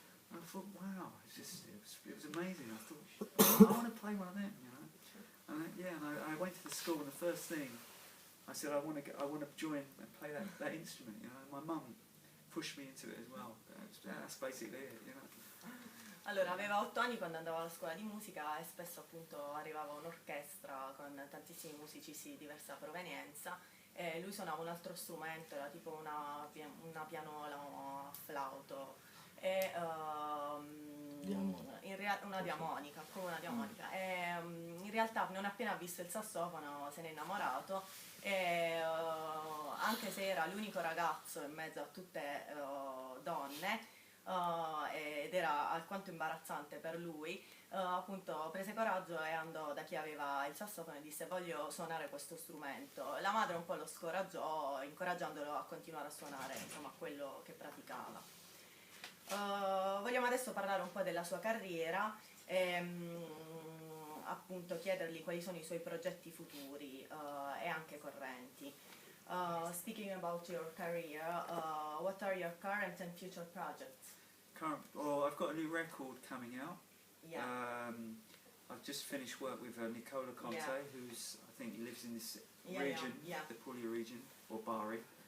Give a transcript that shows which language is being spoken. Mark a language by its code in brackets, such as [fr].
[en] And I thought, wow, it was amazing. I thought, I want to play one of them, you know. And I went to the school, and the first thing I said, I want to join and play that instrument, you know. My mum pushed me into it as well. That's basically it, you know. [it] Allora, aveva 8 anni quando andava alla scuola di musica e spesso appunto arrivava un'orchestra con tantissimi musicisti di diversa provenienza e lui suonava un altro strumento, era tipo una pianola o flauto e una diamonica, come una diamonica. E in realtà non appena ha visto il sassofono se n'è innamorato e anche se era l'unico ragazzo in mezzo a tutte donne ed era alquanto imbarazzante per lui, appunto prese coraggio e andò da chi aveva il sassofono e disse voglio suonare questo strumento. La madre un po' lo scoraggiò, incoraggiandolo a continuare a suonare, insomma, quello che praticava. Vogliamo adesso parlare un po' della sua carriera e appunto chiedergli quali sono i suoi progetti futuri e anche correnti. [en] Speaking about your career, what are your current and future projects? Well, I've got a new record coming out. Yeah. I've just finished work with Nicola Conte, Yeah. who's, I think, lives in this Yeah, region, yeah. the Puglia region, or Bari.